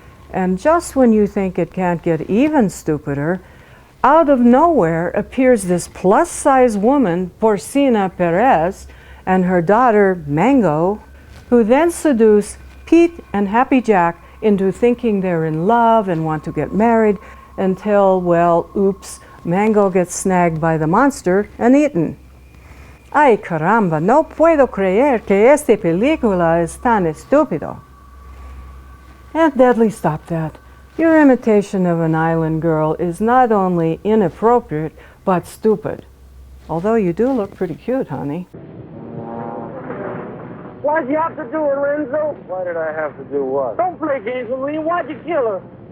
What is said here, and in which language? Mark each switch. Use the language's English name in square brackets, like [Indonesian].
[English] And just when you think it can't get even stupider, out of nowhere appears this plus-size woman, Porcina Perez, and her daughter, Mango, who then seduce Pete and Happy Jack into thinking they're in love and want to get married until, well, oops, Mango gets snagged by the monster and eaten. [Spanish] Ay caramba, no puedo creer que esta película es tan estúpido. [English] Aunt Deadly, stop that. Your imitation of an island girl is not only inappropriate, but stupid. Although you do look pretty cute, honey. Why'd you have to do it, Renzo? Why did I have to do what? Don't play games with me. Why'd you kill her?